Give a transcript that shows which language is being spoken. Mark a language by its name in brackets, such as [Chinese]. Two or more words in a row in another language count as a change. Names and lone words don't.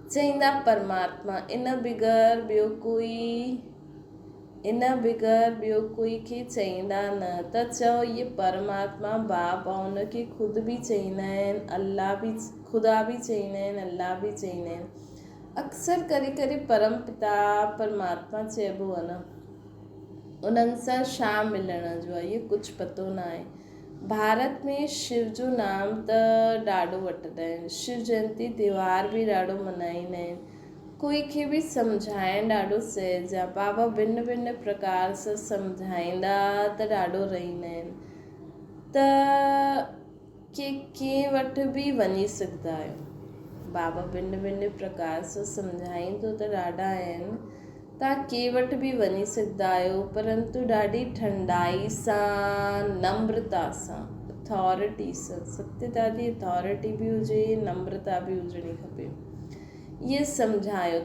[Sindhi] चईंदा परमात्मा, इन बग़ैर ॿियो कोई खे चईंदा न, त चओ इहे परमात्मा बाप आहे, उनखे ख़ुदि बि चईंदा आहिनि, अल्लाह बि, ख़ुदा बि चईंदा आहिनि, अल्लाह बि चईंदा आहिनि। अक्सर करे परम पिता परमात्मा चइबो आहे न, उन्हनि सां छा मिलण जो आहे इहो कुझु पतो न आहे। भारत में शिव जो नाम त ॾाढो वठंदा आहिनि, शिव जयंती त्योहार बि ॾाढो मल्हाईंदा आहिनि। कोई खे बि सम्झाइणु ॾाढो सहज आहे। बाबा भिन्न भिन्न प्रकार सां सम्झाईंदा त ॾाढो रहंदा आहिनि, त कंहिं वटि बि वञी सघंदा आहियो। बाबा भिन्न भिन्न प्रकार सां सम्झाईंदो त ॾाढा आहिनि, तव्हां कंहिं वटि बि वञी सघंदा आहियो, परंतु ॾाढी ठंडाई सां, नम्रता सां, अथॉरिटी सां। सत्यता जी अथॉरिटी बि हुजे, नम्रता बि हुजणी खपे। इहे सम्झायो।